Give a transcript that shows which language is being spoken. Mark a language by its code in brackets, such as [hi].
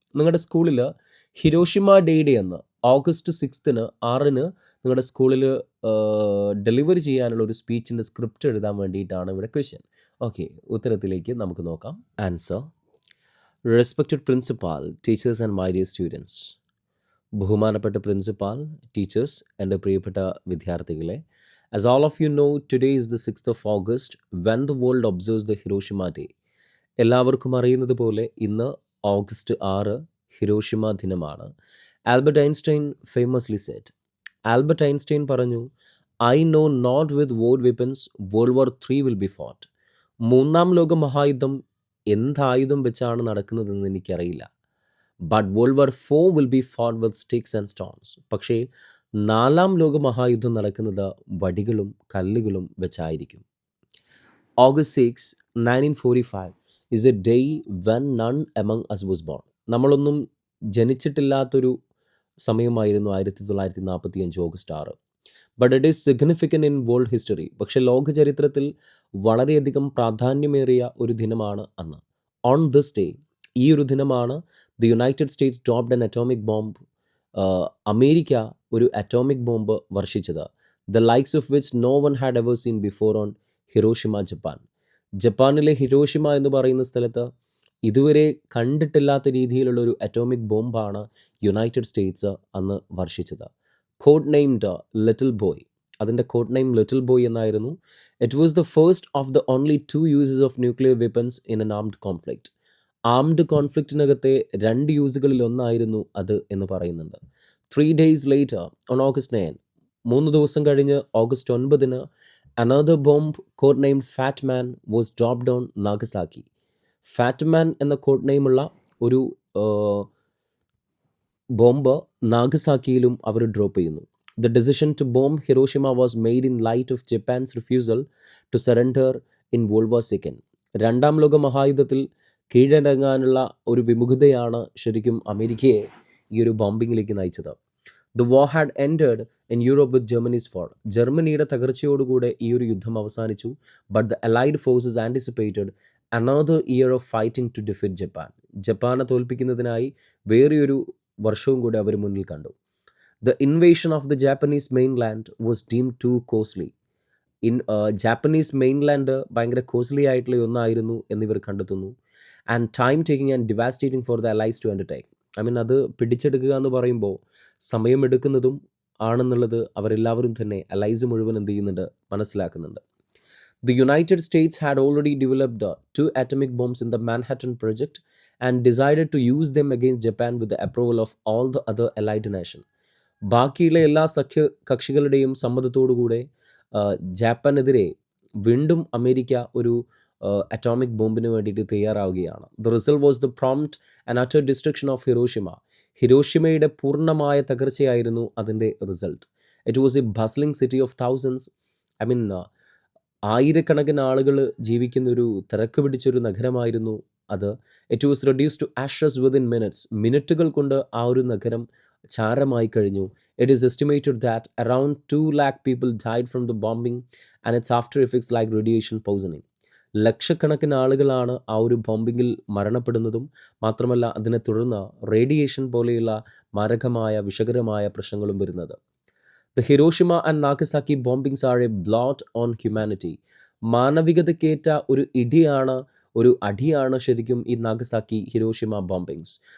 [ml] നിങ്ങളുടെ സ്കൂളിൽ ഹിരോഷിമ ഡേയുടെ അന്ന് ഓഗസ്റ്റ് 6ന് നിങ്ങളുടെ സ്കൂളിൽ ഡെലിവറി ചെയ്യാനുള്ള ഒരു സ്പീച്ചിൻ്റെ സ്ക്രിപ്റ്റ് എഴുതാൻ വേണ്ടിയിട്ടാണ് ഇവിടെ ക്വസ്റ്റ്യൻ. [en] okay, [ml] ഉത്തരത്തിലേക്ക് നമുക്ക് നോക്കാം. [en] Answer: respected principal, teachers and my dear students. [ml] ബഹുമാനപ്പെട്ട പ്രിൻസിപ്പാൾ, ടീച്ചേഴ്സ്, എൻ്റെ പ്രിയപ്പെട്ട വിദ്യാർത്ഥികളെ. [en] As all of you know, today is the 6th of August when the world observes the Hiroshima Day. [ml] എല്ലാവർക്കും അറിയുന്നത് പോലെ ഇന്ന് ഓഗസ്റ്റ് 6 ഹിരോഷിമ ദിനമാണ്. [en] Albert Einstein famously said, [ml] Albert Einstein പറഞ്ഞു, [en] I know not with what weapons world war 3 will be fought. [ml] 3-ാം ലോക മഹായുദ്ധം എന്തായുധം വെച്ചാണ് നടക്കുന്നതെന്ന് എനിക്കറിയില്ല. [en] But world war 4 will be fought with sticks and stones. [ml] പക്ഷേ 4-ാം ലോക മഹായുദ്ധം നടക്കുന്നത് വടികളും കല്ലുകളും വെച്ചായിരിക്കും. [en] August 6, 1945 is a day when none among us was born. [ml] നമ്മളൊന്നും ജനിച്ചിട്ടില്ലാത്തൊരു സമയമായിരുന്നു 1945 August 6. [en] But it is significant in world history. [ml] പക്ഷേ ലോക ചരിത്രത്തിൽ വളരെയധികം പ്രാധാന്യമേറിയ ഒരു ദിനമാണ് അന്ന്. [en] on this day, [ml] ഈ ഒരു ദിനമാണ് [en] The united states dropped an atomic bomb. [ml] America ഒരു atomic bomb വർഷിച്ചത്, [en] The likes of which no one had ever seen before on Hiroshima, Japan. [ml] ജപ്പാനിലെ ഹിരോഷിമ എന്ന് പറയുന്ന സ്ഥലത്ത് ഇതുവരെ കണ്ടിട്ടില്ലാത്ത രീതിയിലുള്ള ഒരു അറ്റോമിക് ബോംബാണ് യുണൈറ്റഡ് സ്റ്റേറ്റ്സ് അന്ന് വർഷിച്ചത്. [en] Code named little boy. [ml] അതിൻ്റെ കോഡ് നെയിം ലിറ്റിൽ ബോയ് എന്നായിരുന്നു. [en] It was the first of the only 2 uses of nuclear weapons in an armed conflict. [ml] Armed കോൺഫ്ലിക്റ്റിനകത്തെ 2 യൂസുകളിൽ ഒന്നായിരുന്നു അത് എന്ന് പറയുന്നുണ്ട്. [en] 3 days later, on August 9, [ml] 3 ദിവസം കഴിഞ്ഞ് August 9-ന് [en] another bomb codenamed Fat Man was dropped on Nagasaki. [ml] Fat മാൻ എന്ന code നെയിമുള്ള ഒരു bomb നാഗസാക്കിയിലും അവർ drop ചെയ്യുന്നു. [en] The decision to bomb Hiroshima was made in light of Japan's refusal to surrender in world war 2. [ml] 2-ാം ലോക മഹായുദ്ധത്തിൽ കീഴടങ്ങാനുള്ള ഒരു വിമുഖതയാണ് ശരിക്കും അമേരിക്കയെ ഈ ഒരു ബോംബിങ്ങിലേക്ക് നയിച്ചത്. [en] The war had ended in Europe with Germany's fall. [ml] ജർമ്മനിയുടെ തകർച്ചയോടുകൂടെ ഈ ഒരു യുദ്ധം അവസാനിച്ചു. [en] But the allied forces anticipated another year of fighting to defeat Japan. [ml] ജപ്പാനെ തോൽപ്പിക്കുന്നതിനായി വേറെയൊരു വർഷവും കൂടി അവർ മുന്നിൽ കണ്ടു. [en] The invasion of the Japanese mainland was deemed too costly. [ml] Japanese mainland ഭയങ്കര കോസ്റ്റ്ലി ആയിട്ടുള്ള ഒന്നായിരുന്നു എന്നിവർ കണ്ടെത്തുന്നു. [en] And time taking and devastating for the allies to undertake. [ml] അത് പിടിച്ചെടുക്കുക എന്ന് പറയുമ്പോൾ സമയമെടുക്കുന്നതും ആണെന്നുള്ളത് അവരെല്ലാവരും തന്നെ അലൈസ് മുഴുവൻ എന്ത് ചെയ്യുന്നുണ്ട്, മനസ്സിലാക്കുന്നുണ്ട്. [en] The United States had already developed 2 atomic bombs in the Manhattan Project and decided to use them against Japan with the approval of all the other allied nations. [ml] ബാക്കിയുള്ള എല്ലാ കക്ഷികളുടെയും സമ്മതത്തോടുകൂടെ ജാപ്പാനെതിരെ വീണ്ടും അമേരിക്ക ഒരു അറ്റോമിക് ബോംബിന് വേണ്ടിയിട്ട് തയ്യാറാവുകയാണ്. [en] The result was the prompt and utter destruction of Hiroshima. [ml] ഹിരോഷിമയുടെ പൂർണ്ണമായ തകർച്ചയായിരുന്നു അതിൻ്റെ result. [en] It was a bustling city of thousands. [ml] ആയിരക്കണക്കിന് ആളുകൾ ജീവിക്കുന്നൊരു തിരക്ക് പിടിച്ചൊരു നഗരമായിരുന്നു അത്. [en] It was reduce to ashes within minutes. [ml] മിനിറ്റുകൾ കൊണ്ട് ആ ഒരു നഗരം ചാരമായി കഴിഞ്ഞു. [en] It is estimated that around 2 lakh people died from the bombing and its after effects like radiation poisoning. [ml] ലക്ഷക്കണക്കിന് ആളുകളാണ് ആ ഒരു ബോംബിങ്ങിൽ മരണപ്പെടുന്നതും മാത്രമല്ല അതിനെ തുടർന്ന് റേഡിയേഷൻ പോലെയുള്ള മാരകമായ വിഷകരമായ പ്രശ്നങ്ങളും വരുന്നത്. [en] The Hiroshima and Nagasaki bombings are a blot on humanity. [ml] മാനവികതയ്ക്കേറ്റ ഒരു അടിയാണ് ശരിക്കും ഈ നാഗസാക്കി ഹിരോഷിമ ബോംബിങ്സ്.